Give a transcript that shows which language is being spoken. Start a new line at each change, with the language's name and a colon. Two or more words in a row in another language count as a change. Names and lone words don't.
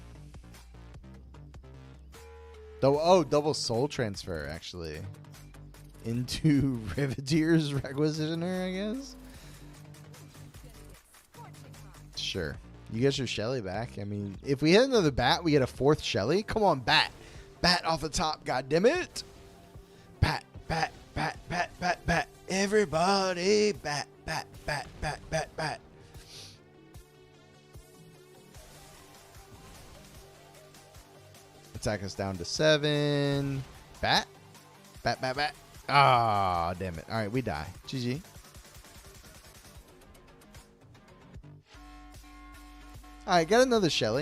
English: Double Soul Transfer, actually. Into Riveteer's Requisitioner, I guess. Sure. You get your Shelly back. I mean, if we hit another Bat, we get a 4th Shelly. Come on, Bat. Bat off the top, goddammit. Bat, Bat, Bat, Bat, Bat, Bat. Everybody, Bat, Bat, Bat, Bat, Bat, Bat. Attack us down to 7. Bat. Bat, Bat, Bat. Ah, damn it. All right, we die. GG. All right, got another Shelly.